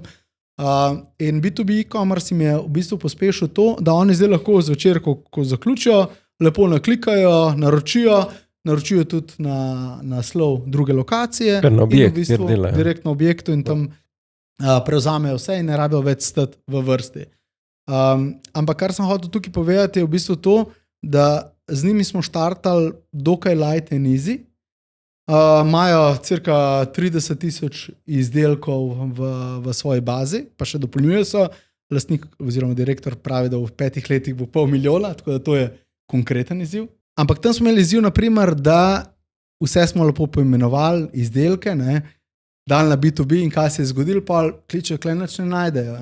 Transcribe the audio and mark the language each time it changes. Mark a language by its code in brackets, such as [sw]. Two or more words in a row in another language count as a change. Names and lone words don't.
[sl] In B2B e-commerce jim je v bistvu pospešil to, da oni zdaj lahko zvečer, ko zaključijo, lepo naklikajo, naročijo, naročijo tudi na naslov druge lokacije. Kar na objekt, in v bistvu kjer delajo. direkt na objektu in tam prevzamejo vse in ne rabijo več stati v vrsti. Ampak kar sem hotel tukaj povedati, je v bistvu to, da z njimi smo štartali dokaj [en] light and easy. [sl] Imajo cirka 30,000 izdelkov v svoji bazi, pa še dopolnjujejo se. Lastnik oziroma direktor pravi, da v 5 letih bo 500,000, tako da to je konkreten izziv. Ampak tam smo imeli izziv, naprimer, da vse smo lepo poimenovali, izdelke, ne, dali na B2B in kaj se je zgodilo, pa kličejo, kle nič ne najdejo.